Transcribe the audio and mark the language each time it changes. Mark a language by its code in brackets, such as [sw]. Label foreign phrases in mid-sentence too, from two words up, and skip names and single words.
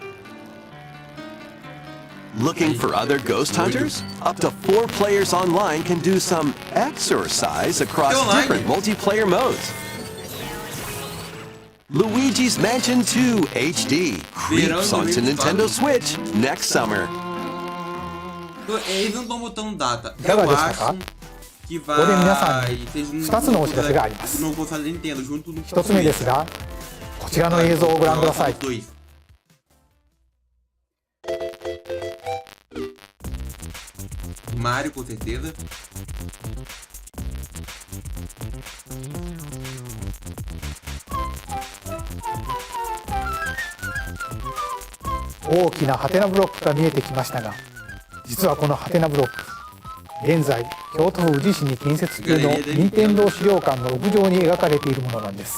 [en] Looking for other ghost hunters? Up to 4 players online can do some exercise across different multiplayer modes. Luigi's Mansion 2 HD creeps onto Nintendo Switch next summer. [pt] Eles não estão botando data. [ja] いかが [pt] Eu [ja] でしたか [pt] acho que [ja] ここで皆さん [pt] vai [ja] に [pt] ter [ja] 2つのお知らせがあります。 [pt] no console Nintendo junto no [ja] 1つ目ですが、こちらの映像をご覧ください。 [pt] Dois. Mario com certeza. [ja] 大きなハテナブロックが見えてきましたが、実はこのハテナブロック、現在京都府宇治市に建設中の任天堂資料館の屋上に描かれているものなんです。